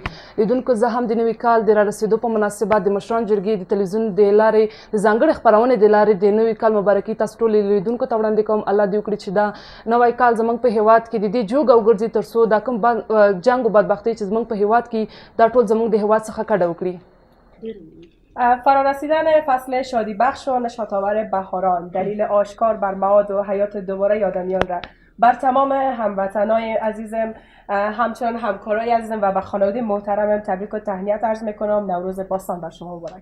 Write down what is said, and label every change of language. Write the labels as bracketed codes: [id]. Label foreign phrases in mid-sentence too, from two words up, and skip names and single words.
[ps] لیدونکو، زه هم د نوي کال د رارسېدو په مناسبت د مشرانو جرګې د تلویزیون د لارې د ځانګړې خپرونې د لارې د نوي کال مبارکي تاسو ټولو لیدونکو ته وړاندې کوم. الله دې وکړي چې دا نوی کال زموږ په هیواد کې د دې جوګ او ګرځي تر څو دا کوم جنګ او بدبختۍ چې زموږ په هیواد کې دا ټول زموږ د هیواد څخه کډه وکړي. [fa] فرارسیدن فصل شادی بخش و نشاط‌آور بهاران دلیل آشکار بر معاد و حیات دوباره آدمیان را بر تمام هموطنای عزیزم، همچنان همکارای عزیزم و به خانواده محترمم تبریک و تهنیت عرض میکنم. نوروز باستان بر شما مبارک.